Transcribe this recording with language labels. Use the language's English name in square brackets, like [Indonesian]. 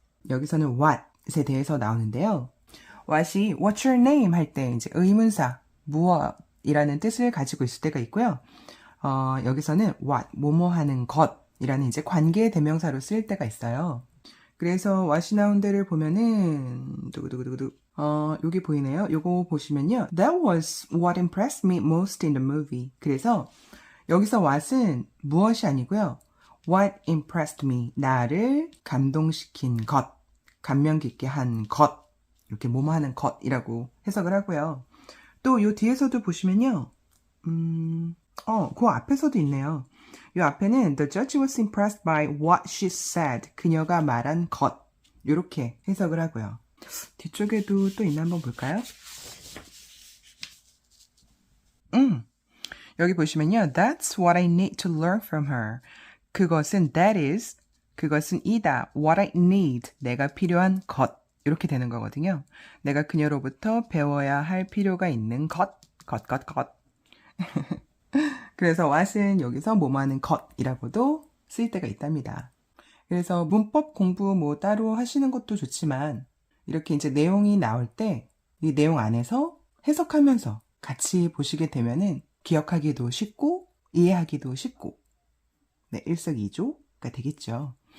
[Korean] 여기서는 what에 대해서 나오는데요. what이 [English] what's your name [Korean] 할 때 이제 의문사 무엇이라는 뜻을 가지고 있을 때가 있고요. 여기서는 what 뭐뭐 하는 것이라는 이제 관계 대명사로 쓰일 때가 있어요. 그래서 what이 나온 데를 보면은 두구두구두구 여기 보이네요. 요거 보시면요. [English] That was what impressed me most in the movie. [Korean] 그래서 여기서 what은 무엇이 아니고요. [English] What impressed me. [Korean] 나를 감동시킨 것. 감명 깊게 한 것. 이렇게 뭐뭐 하는 것이라고 해석을 하고요. 또 요 뒤에서도 보시면요. 그 앞에서도 있네요. 이 앞에는 [English] The judge was impressed by what she said. [Korean] 그녀가 말한 것. 이렇게 해석을 하고요. 뒤쪽에도 또 있나 한번 볼까요? 여기 보시면요. [English] That's what I need to learn from her. [Korean] 그것은 [English] that is [Korean] 그것은 이다. [English] What I need. [Korean] 내가 필요한 것. 이렇게 되는 거거든요. 내가 그녀로부터 배워야 할 필요가 있는 것. 것. 그래서 what은 여기서 뭐뭐하는 것이라고도 쓰일 때가 있답니다. 그래서 문법 공부 뭐 따로 하시는 것도 좋지만 이렇게 이제 내용이 나올 때 이 내용 안에서 해석하면서 같이 보시게 되면은 기억하기도 쉽고 이해하기도 쉽고 네, 일석이조가 되겠죠.